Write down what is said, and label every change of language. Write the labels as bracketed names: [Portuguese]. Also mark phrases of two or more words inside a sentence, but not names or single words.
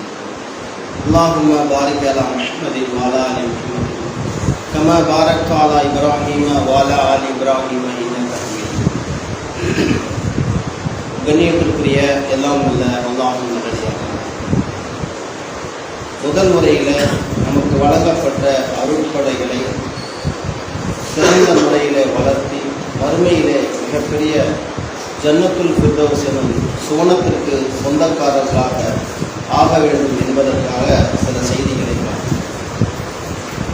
[Arabic] اللهم بارك على محمد وعلى ال محمد كما باركت على ابراهيم وعلى ال ابراهيم انك حميد مجيد. [Tamil] கண்ணியத்திற்குரிய எல்லாம் உள்ள அல்லாஹ்வின் நல்லடியார்களே, முதல் முறையில் நமக்கு வழங்கப்பட்ட அருட்கொடைகளை சிறந்த முறையிலே வளர்த்தி மறுமையிலே மிகப்பெரிய [Arabic] جنة الفردوس [Tamil] எனும் சுவனத்திற்கு சொந்தக்காரர்களாக ஆக வேண்டும் என்பதற்காக சில செய்திகளை பார்த்தோம்.